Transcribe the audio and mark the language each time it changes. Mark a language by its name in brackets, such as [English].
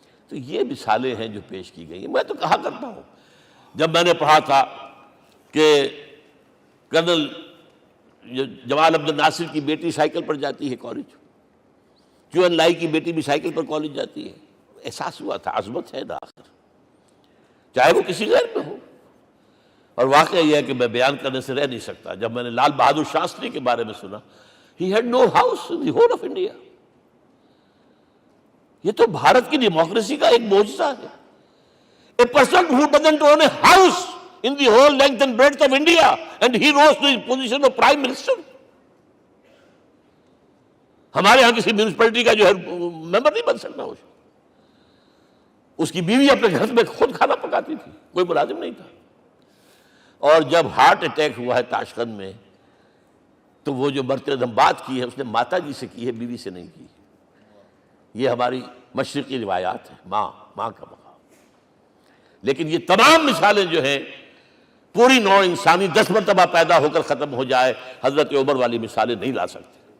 [Urdu] تو یہ مثالیں ہیں جو پیش کی گئی ہیں. میں تو کہا کرتا ہوں، جب میں نے پڑھا تھا کہ کرنل جمال عبد الناصر کی بیٹی سائیکل پر جاتی ہے کالج، چون لائی کی بیٹی بھی سائیکل پر کالج جاتی ہے، احساس ہوا تھا عظمت ہے نا آخر، چاہے وہ کسی غیر میں ہو. اور واقعہ یہ ہے کہ میں بیان کرنے سے رہ نہیں سکتا. جب میں نے لال بہادر شاستری کے بارے میں سنا، [English] he had no house in the whole of India. [Urdu] یہ تو بھارت کی ڈیموکریسی کا ایک معجزہ ہے. [English] A person who doesn't own a house in the whole length and breadth of India and he rose to his position of Prime Minister. [Urdu] ہمارے ہاں کسی میونسپلٹی کا جو ہے ممبر نہیں بن سکتا، اس کی بیوی اپنے گھر میں خود کھانا پکاتی تھی، کوئی ملازم نہیں تھا۔ اور جب ہارٹ اٹیک ہوا ہے تاشقند میں، تو وہ جو مرتد ہم بات کی ہے اس نے ماتا جی سے کی ہے، بیوی سے نہیں کی۔ یہ ہماری مشرقی روایات ہیں، ماں کا مقام۔ لیکن یہ تمام مثالیں جو ہیں، پوری نوع انسانی 10 مرتبہ پیدا ہو کر ختم ہو جائے، حضرت عمر والی مثالیں نہیں لا سکتے۔